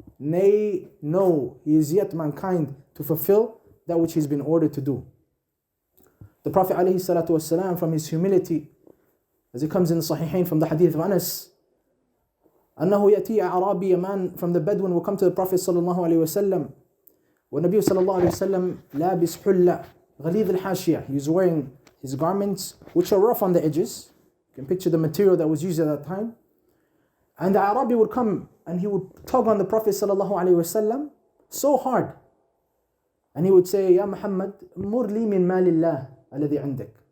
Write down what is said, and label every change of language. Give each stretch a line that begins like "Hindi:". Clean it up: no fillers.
English: Nay, no, he is yet mankind to fulfill that which he's been ordered to do. The Prophet ﷺ, from his humility, as it comes in the Sahihain from the hadith of Anas,
Arabic: أنه يأتي أعرابي,
English: a man from the Bedouin will come to the Prophet sallallahu alaihi wasallam.
Arabic: والنبي صلى الله عليه وسلم لابس حلة غليظ الحاشية.
English: He's wearing his garments which are rough on the edges. You can picture the material that was used at that time. And the Arabi would come and he would tug on the Prophet sallallahu alaihi wasallam so hard. And he would say,
Arabic: Ya Muhammad, mur li min malillah alladhi indak.